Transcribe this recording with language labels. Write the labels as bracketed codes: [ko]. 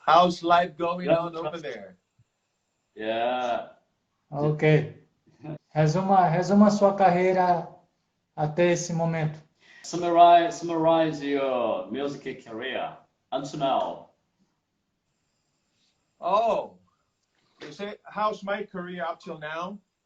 [en] How's life going on over there? Yeah. Ok. [pt] Resuma a sua carreira até esse momento. [en] Summarize your music career until now. Oh, you say, how's my career up till now?